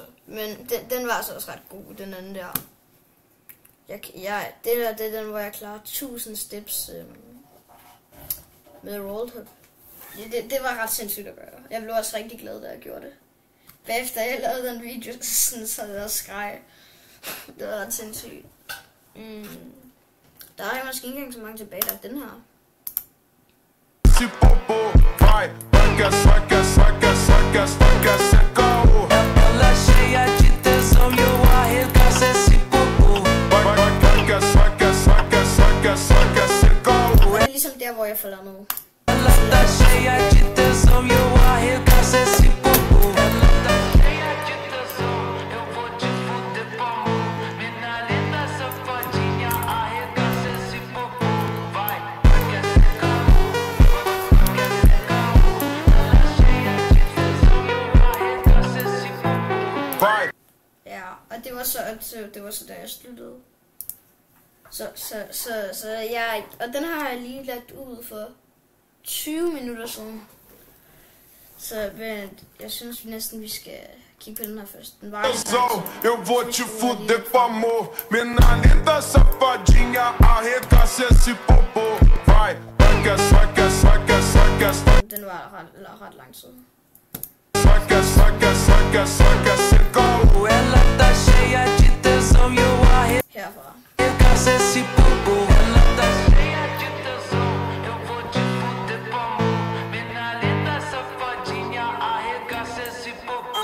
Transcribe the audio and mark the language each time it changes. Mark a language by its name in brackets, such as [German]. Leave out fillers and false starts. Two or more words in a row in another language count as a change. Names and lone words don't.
[Danish] Men den var altså også ret god, den anden der. Det er den, hvor jeg klarer 1000 steps med Wallhop. Det var ret sindssygt at gøre. Jeg blev også rigtig glad, da jeg gjorde det. Bagefter jeg lavede den video, så jeg også skreg. Det var ret sindssygt. Der er måske ikke engang så mange tilbage, der er den her. [Portuguese] Esse popô, vai, saca, saca, saca, saca, saca, saca. Ela cheia de tesão e eu arregaço esse popô. Vai, vai, saca, saca, saca, saca, saca, saca. [Danish] Det er ligesom der, hvor jeg falder ned. [Portuguese] Ela tá cheia de tesão e eu arregaço esse popô. Ela tá cheia de tesão, eu vou te fuder com amor. Menina linda, safadinha, arregaço esse popô. Vai, saca, saca. [Danish] Ja, og det var så da jeg sluttede. Så jeg, og den har jeg lige lagt ud for 20 minutter siden. Så jeg synes næsten vi skal kigge på den her først. Den var [Portuguese] Eu vou te fuder com amor. Menina linda, safadinha, arregaça esse popô. Vai, saca, saca, saca, saca, saca. [Danish] Den var ret lang tid. [Portuguese] Saca, saca, saca, saca, saca. Ela tá cheia de tesão e eu [Danish] Herfra. [Portuguese] arregaço esse popô. Ela tá cheia de tesão, eu vou te fuder com amor. Menina linda, safadinha, arregaço esse popô.